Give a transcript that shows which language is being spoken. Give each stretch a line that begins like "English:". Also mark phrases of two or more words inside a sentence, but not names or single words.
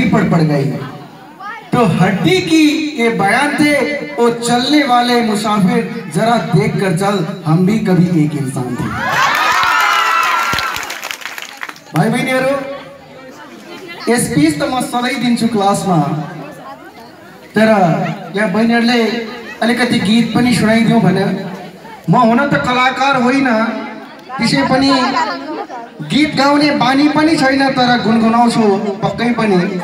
Hindi: पड़ गई। तो हड्डी की ये बयान थे, वो चलने वाले मुसाफिर जरा देख कर चल, हम भी कभी एक इंसान थे।
Nepali: भाई बहनीहरु,
Hindi: ये स्पीच तो
Nepali: म सधैँ दिन्छु क्लासमा, तर यहाँ बहनीहरुले अलिकति गीत पनि सुनाइदिउँ भने। म हुन त कलाकार होइन, त्यसै पनि गीत गाउने बानी पनि छैन, तर गुनगुनाउँछु पक्कै पनि।